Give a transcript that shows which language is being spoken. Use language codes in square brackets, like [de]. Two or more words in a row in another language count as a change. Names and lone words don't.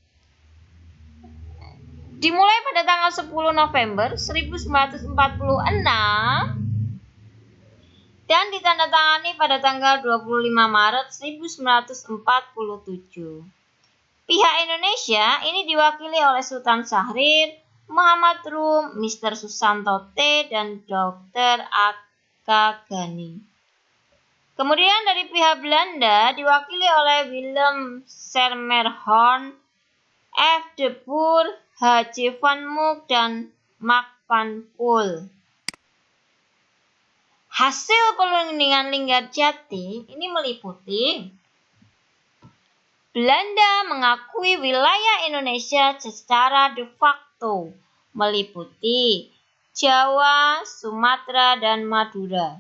[id] Dimulai pada tanggal 10 November 1946 dan ditandatangani pada tanggal 25 Maret 1947. Pihak Indonesia ini diwakili oleh Sultan Syahrir, Muhammad Rum, Mr. Susanto T, dan Dr. A.K. Gani. Kemudian dari pihak Belanda diwakili oleh Willem Sermerhorn, F. de Boer, H.J. van Mook, dan Mark van Poel. Hasil perundingan Linggarjati ini meliputi Belanda mengakui wilayah Indonesia secara [la] de facto, [id] meliputi Jawa, Sumatera, dan Madura.